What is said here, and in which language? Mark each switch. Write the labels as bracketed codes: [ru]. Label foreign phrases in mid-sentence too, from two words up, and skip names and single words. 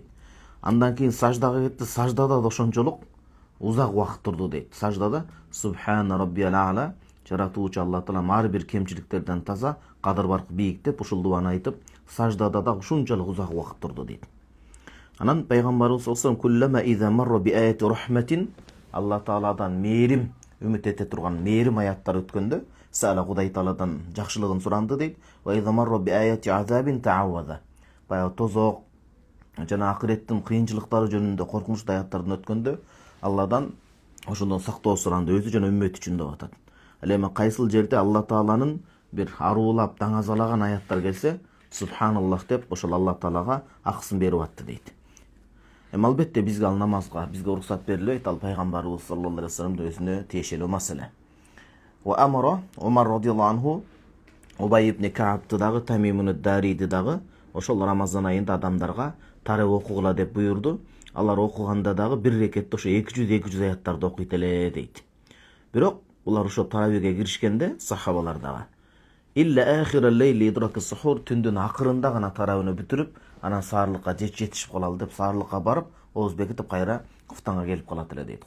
[ky] Андан кийин саждага кетти, саждада да ошончолук узак убакыт турду дейт. Саждада [ar] سبحان ربي الأعلى, [ky] жаратуучу Алла Таалам ар бир кемчиликтерден таза, кадыр баркы бийик деп ушул дуаны айтып, саждада да ушунчалык узак убакыт турду дейт. Анан пайгамбарыбыз [ar] صلى الله عليه كلما إذا مر بآية رحمة, [ky] Алла Тааладан мээрим үмүт эте турган мээрим аяттар өткөндө, сала Кудай Тааладан жакшылыгын суранды дейт. [ar] وإذا مر بآية عذاب تعوذ. [ky] Баягы тозок жана акыреттин кыйынчылыктары жөнүндө коркунучтуу аяттардан өткөндө Алладан ошондон сактоо суранды, өзү жана үммөт үчүн деп атат. Ал эми кайсыл жерде Алла Тааланын бир аруулап даңазалаган аяттар келсе, Субханаллах деп ошол Алла Таалага акысын берип атты дейт. Албетте бизге ал намазга бизге уруксат берилбейт, ал пайгамбарыбыз [ar] صلى الله عليه وسلم [ky] өзүнө тиешелүү маселе. [ar] وأمر عمر رضي الله عنه [ky] Убай ибн Каабты дагы, Тамимун ад-Дариди дагы ошол Рамазан айында адамдарга тарау окугула деп буйурду. Алар окуганда дагы бир рекетте ошо 200 аяттарды окуйт эле дейт. Бирок улар ошо таравиге киришкенде сахабалар дагы [ar] إلا آخر الليل إدراك السحور, [ky] түндүн акырында гана таравыны бүтүрүп, анан саарлыкка жетишип калалы деп саарлыкка барып, ооз бекитип кайра куфтанга келип калат эле дейт.